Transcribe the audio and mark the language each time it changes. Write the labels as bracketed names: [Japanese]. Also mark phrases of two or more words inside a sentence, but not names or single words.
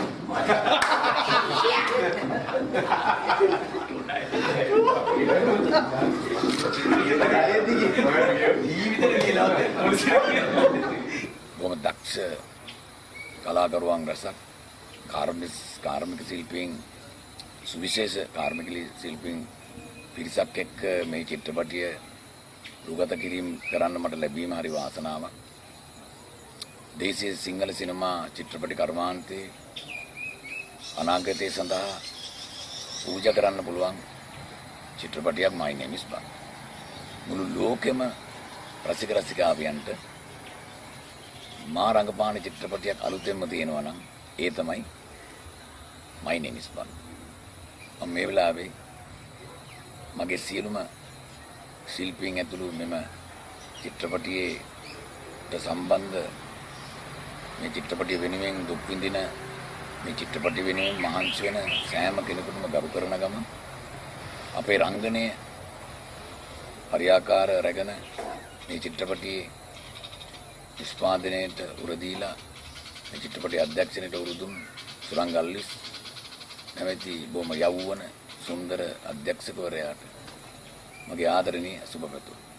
[Sinhala] බොහොම දක්ෂ කලාකරුවන් රසක් කාර්මික ශිල්පීන් සුවිශේෂ කාර්මික ශිල්පීන් පිරිසක් එක්ක මේ චිත්‍රපටිය රූගත කිරීම කරන්න මට ලැබීම හරි වාසනාවක්. දේශීය සිංහල සිනමා චිත්‍රපටි කර්මාන්තයේ අනාගතය සඳහා පූජා කරන්න පුළුවන් චිත්‍රපටියක් my name is බන්දු. මුළු ලෝකෙම රසික රසිකාවියන්ට මා රංගපාන චිත්‍රපටියක් අලුතෙන්ම තියෙනවා නම් ඒ තමයි my name is බන්දු. මම මේ වෙලාවේ මගේ සියලුම ශිල්පීන් ඇතුළු මෙම චිත්‍රපටියේ සම්බන්ධ මේ චිත්‍රපටිය වෙනුවෙන් දුක් විඳින මේ චිත්‍රපටිය වෙනුවෙන් මහන්සි වෙන සෑම කෙනෙකුටම ගරු කරන ගම අපේ රංගනයේ හරියාකාර රැගෙන මේ චිත්‍රපටියේ නිෂ්පාදනයට උරදීලා මේ චිත්‍රපටයේ අධ්‍යක්ෂණයට උරුදුම් සුරංගල්විස් නැමැති බොහොම යෞවන සුන්දර අධ්‍යක්ෂකවරයාට මගේ ආදරණීය සුබ පැතුම්.